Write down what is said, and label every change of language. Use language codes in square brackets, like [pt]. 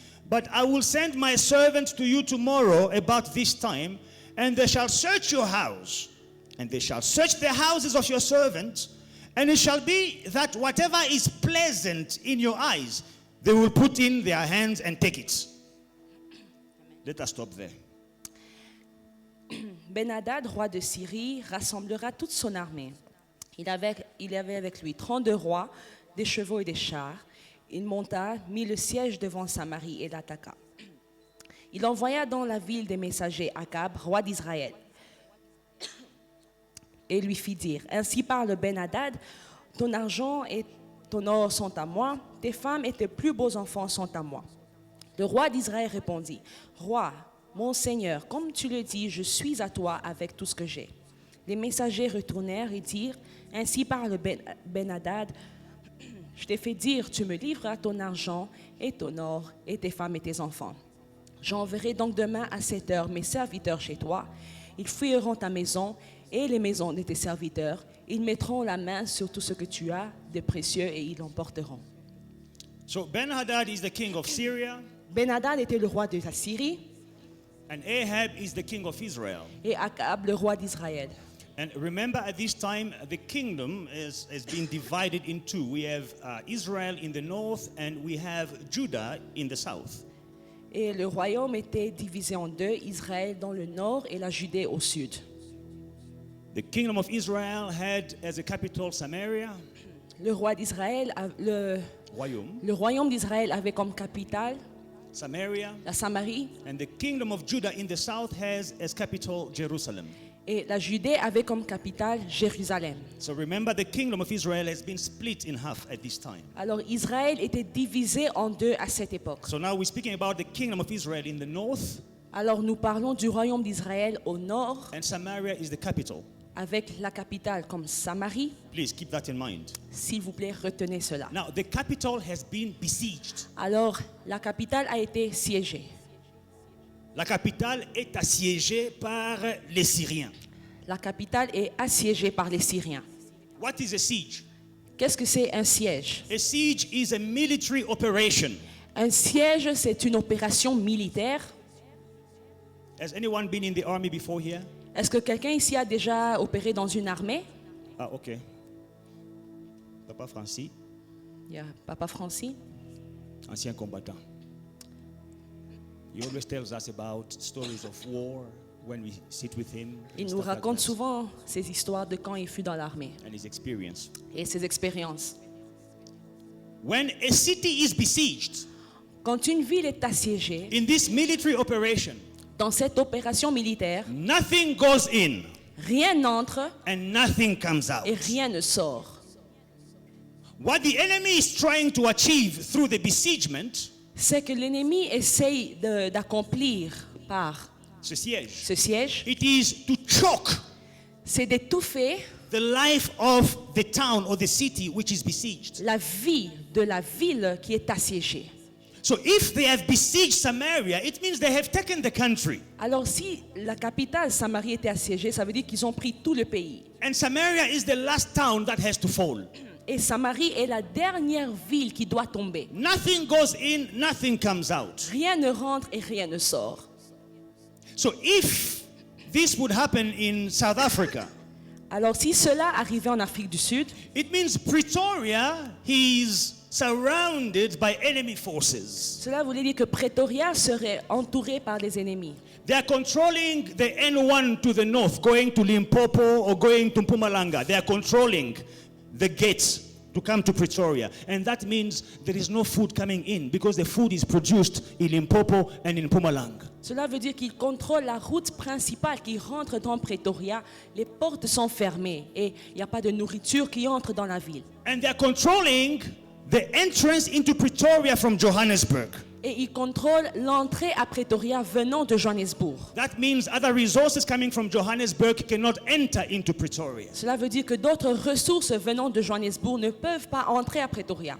[en] But I will send my servant to you tomorrow about this time, and they shall search your house, and they shall search the houses of your servants, and it shall be that whatever is pleasant in your eyes, they will put in their hands and take it. Let us stop there. [fr] Ben-Hadad, roi de Syrie, rassemblera toute son armée. Il avait avec lui 32 rois, des chevaux et des chars. Il monta, mit le siège devant Samarie et l'attaqua. Il envoya dans la ville des messagers Akab, roi d'Israël, et lui fit dire, Ainsi parle Ben-Hadad, ton argent et ton or sont à moi, tes femmes et tes plus beaux enfants sont à moi. Le roi d'Israël répondit, Roi, mon Seigneur, comme tu le dis, je suis à toi avec tout ce que j'ai. Les messagers retournèrent et dirent, Ainsi parle Ben-Hadad, je t'ai fait dire, tu me livreras ton argent et ton or et tes femmes et tes enfants. J'enverrai donc demain à 7 heures mes serviteurs chez toi. Ils fouilleront ta maison et les maisons de tes serviteurs. Ils mettront la main sur tout ce que tu as de précieux et ils l'emporteront. [en] So Ben-Hadad is the king of Syria, [fr] Ben-Hadad était le roi de la Syrie [en] and Ahab is the king of Israel. [fr] et Akab le roi d'Israël. [en] And remember, at this time, the kingdom has been divided in two. We have Israel in the north, and we have Judah in the south. [fr] Et le royaume était divisé en deux, Israël dans le nord et la Judée au sud. [en] The kingdom of Israel had as a capital Samaria, [fr] Le roi d'Israël, Royaume, le royaume d'Israël avait comme capitale [en] Samaria, [fr] la Samarie [en] and the kingdom of Judah in the south has as capital Jerusalem. [fr] et la Judée avait comme capitale Jérusalem. [en] So remember, the kingdom of Israel has been split in half at this time. [fr] Alors Israël était divisé en deux à cette époque. [en] So now we're speaking about the kingdom of Israel in the north, [fr] Alors nous parlons du royaume d'Israël au nord [en] and Samaria is the capital. [fr] avec la capitale comme Samarie. [en] Please keep that in mind. [fr] S'il vous plaît, retenez cela. [en] Now, the capital has been besieged. [fr] Alors la capitale a été siégée. La capitale est assiégée par les Syriens. La capitale est assiégée par les Syriens. [en] What is a siege? [fr] Qu'est-ce que c'est un siège? [en] A siege is a military operation. [fr] Un siège, c'est une opération militaire. [en] Has anyone been in the army before here? [fr] Est-ce que quelqu'un ici a déjà opéré dans une armée? [en] Ah, okay. Papa Francis, [fr] Il y a Papa Francis. ancien combattant. [en] He always tells us about stories of war when we sit with him. and [fr] Il nous [en] stuff like [fr] raconte [en] that, [fr] souvent ces histoires de quand il fut dans l'armée [en] and his experience. [fr] et ses expériences. [en] When a city is besieged [fr] Quand une ville est assiégée, [en] in this military operation, [fr] dans cette opération militaire, [en] nothing goes in [fr] rien n'entre [en] and nothing comes out. [fr] et rien ne sort. [en] What the enemy is trying to achieve through the besiegement, [fr] C'est que l'ennemi essaye d'accomplir par ce siège, ce siège, [en] it is to choke [fr] c'est d'étouffer [en] the life of the town or the city which is besieged. [fr] la vie de la ville qui est assiégée. [en] So if they have besieged Samaria, it means they have taken the country. [fr] Alors si la capitale Samarie était assiégée, ça veut dire qu'ils ont pris tout le pays. [en] And Samaria is the last town that has to fall. [fr] Et Samarie est la dernière ville qui doit tomber. [en] Nothing goes in, nothing comes out. [fr] Rien ne rentre et rien ne sort. [en] So if this would happen in South Africa, [fr] Alors si cela arrivait en Afrique du Sud, [en] it means Pretoria is surrounded by enemy forces. [fr] cela voulait dire que Pretoria serait entouré par les ennemis. [en] They are controlling the N1 to the north, going to Limpopo or going to Mpumalanga. They are controlling the gates to come to Pretoria. And that means there is no food coming in because the food is produced in Limpopo and in Mpumalanga. [fr] Cela veut dire qu'ils contrôlent la route principale qui rentre dans Pretoria. Les portes sont fermées et il n'y a pas de nourriture qui entre dans la ville. [en] And they are controlling the entrance into Pretoria from Johannesburg. [fr] Et ils contrôlent l'entrée à Pretoria venant de Johannesburg. [en] That means other resources coming from Johannesburg cannot enter into Pretoria. [fr] Cela veut dire que d'autres ressources venant de Johannesburg ne peuvent pas entrer à Pretoria.